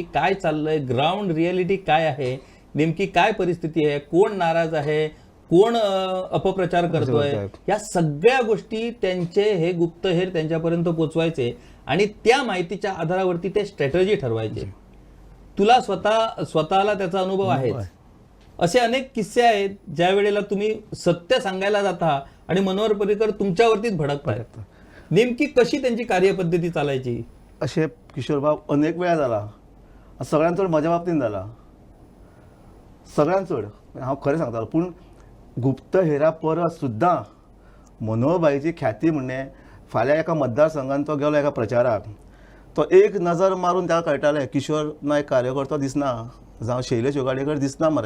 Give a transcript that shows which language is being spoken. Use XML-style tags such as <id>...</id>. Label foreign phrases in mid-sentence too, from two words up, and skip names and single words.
<mr>काय चाललंय, ग्राउंड रियालिटी काय आहे, नेमकी काय परिस्थिती आहे, कोण नाराज आहे, कोण अपप्रचार करतोय, या सगळ्या गोष्टी त्यांचे हे गुप्तहेर त्यांच्यापर्यंत पोचवायचे आणि त्या माहितीच्या आधारावरती ते स्ट्रॅटेजी ठरवायचे. तुला स्वतःला त्याचा अनुभव आहे. असे अनेक किस्से आहेत ज्या वेळेला तुम्ही सत्य सांगायला जाता आणि मनोहर पर्रीकर तुमच्यावरतीच भडकतात. नेमकी कशी त्यांची कार्यपद्धती चालायची?</mr> <kok>असे किशोर बाब अनेक वेळा जाला. सगळ्यात चड म्हज्या बाबतींत जाला, सगळ्यात चड हांव खरें सांगतालो. पूण गुप्तहेरा परस सुद्दां मनोहरबाईची ख्याती म्हणणे फाल्यां एका मतदारसंघान तो गेलो एका प्रचाराक, तो एक नजर मारून ताका कळटालें किशोर नायक कार्यकर्तो दिसना जावं शैलेश योगाडेकर दिसना मरे.</kok>